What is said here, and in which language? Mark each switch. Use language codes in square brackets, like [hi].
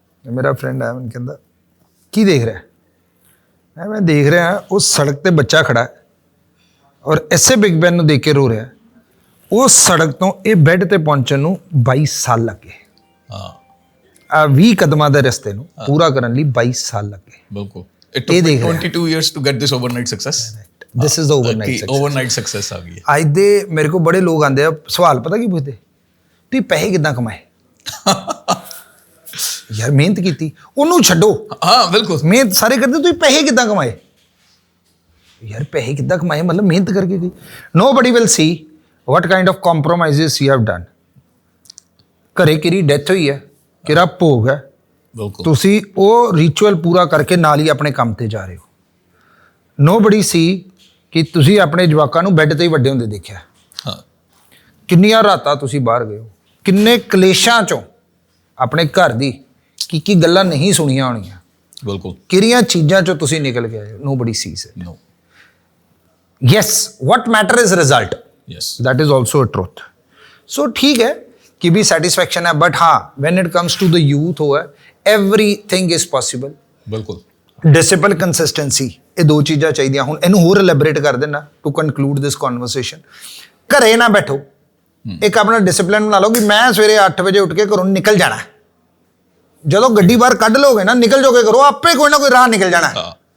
[pa] ਮੇਰਾ ਫਰੈਂਡ ਆਇਆ, ਮੈਨੂੰ ਕਹਿੰਦਾ ਕੀ ਦੇਖ ਰਿਹਾ? ਮੈਂ ਦੇਖ ਰਿਹਾ ਉਹ ਸੜਕ ਤੇ ਬੱਚਾ ਖੜਾ ਔਰ ਐਸੇ ਬਿਗ ਬੈਨ ਨੂੰ ਦੇਖ ਕੇ ਰੋ ਰਿਹਾ। ਉਹ ਸੜਕ ਤੋਂ ਇਹ ਬੈੱਡ ਤੇ ਪਹੁੰਚਣ ਨੂੰ 22 ਸਾਲ ਲੱਗੇ। ਹਾਂ, ਆ 20 ਕਦਮਾਂ ਦੇ ਰਸਤੇ ਨੂੰ ਪੂਰਾ ਕਰਨ ਲਈ 22 ਸਾਲ ਲੱਗੇ। ਬਿਲਕੁਲ। [en] It took me 22 years to get this overnight success. This is the overnight success. [pa] Overnight success ਆ ਗਈ। ਅੱਜ ਦੇ ਮੇਰੇ ਕੋਲ ਬੜੇ ਲੋਕ ਆਉਂਦੇ ਆ, ਸਵਾਲ ਪਤਾ ਕੀ ਪੁੱਛਦੇ? ਤੁਸੀਂ ਪੈਸੇ ਕਿੱਦਾਂ ਕਮਾਏ? ਯਾਰ ਮਿਹਨਤ ਕੀਤੀ, ਉਹਨੂੰ ਛੱਡੋ। ਹਾਂ ਬਿਲਕੁਲ, ਮਿਹਨਤ ਸਾਰੇ ਕਰਦੇ, ਤੁਸੀਂ ਪੈਸੇ ਕਿੱਦਾਂ ਕਮਾਏ? ਯਾਰ ਪੈਸੇ ਕਿੱਦਾਂ ਕਮਾਏ ਮਤਲਬ ਮਿਹਨਤ ਕਰਕੇ ਗਈ। [en] Nobody will see what kind of compromises you have done. [pa] ਘਰੇ ਕਿਹੜੀ ਡੈਥ ਹੋਈ ਹੈ, ਕਿਹੜਾ ਭੋਗ ਹੈ, ਬਿਲਕੁਲ ਤੁਸੀਂ ਉਹ ਰਿਚੁਅਲ ਪੂਰਾ ਕਰਕੇ ਨਾਲ ਹੀ ਆਪਣੇ ਕੰਮ ਤੇ ਜਾ ਰਹੇ ਹੋ। [en] nobody ਸੀ [pa] ਕਿ ਤੁਸੀਂ ਆਪਣੇ ਜਵਾਕਾਂ ਨੂੰ ਬੈੱਡ ਤੇ ਹੀ ਵੱਡੇ ਹੁੰਦੇ ਦੇਖਿਆ। ਹਾਂ ਕਿੰਨੀਆਂ ਰਾਤਾਂ ਤੁਸੀਂ ਬਾਹਰ ਗਏ ਹੋ, ਕਿੰਨੇ ਕਲੇਸ਼ਾਂ ਚੋਂ ਆਪਣੇ ਘਰ ਦੀ ਕੀ ਗੱਲਾਂ ਨਹੀਂ ਸੁਣੀਆਂ ਹੋਣੀਆਂ, ਬਿਲਕੁਲ ਕਿਹੜੀਆਂ ਚੀਜ਼ਾਂ ਚੋਂ ਤੁਸੀਂ ਨਿਕਲ ਕੇ ਆਏ ਹੋ। [en] Nobody sees it. No yes what matter is result, yes that is also a truth। so [hi] ठीक है कि भी [en] satisfaction है, but हाँ when it comes to the youth हो है everything is possible। [pa] ਬਿਲਕੁਲ ਡਿਸਿਪਲ ਕੰਸਿਸਟੈਂਸੀ, ਇਹ ਦੋ ਚੀਜ਼ਾਂ ਚਾਹੀਦੀਆਂ। ਹੁਣ ਇਹਨੂੰ ਹੋਰ ਐਲੈਬੋਰੇਟ ਕਰ ਦੇਣਾ [en] To conclude this conversation. [pa] ਘਰੇ ਨਾ ਬੈਠੋ, ਇੱਕ ਆਪਣਾ ਡਿਸਿਪਲਿਨ ਬਣਾ ਲਓ ਕਿ ਮੈਂ ਸਵੇਰੇ 8 ਵਜੇ ਉੱਠ ਕੇ ਘਰੋਂ ਨਿਕਲ ਜਾਣਾ। ਜਦੋਂ ਗੱਡੀ ਬਾਹਰ ਕੱਢ ਲੋਗੇ ਨਾ, ਨਿਕਲ ਜਾਓਗੇ ਘਰੋਂ, ਆਪੇ ਕੋਈ ਨਾ ਕੋਈ ਰਾਹ ਨਿਕਲ ਜਾਣਾ। ਹਾਂ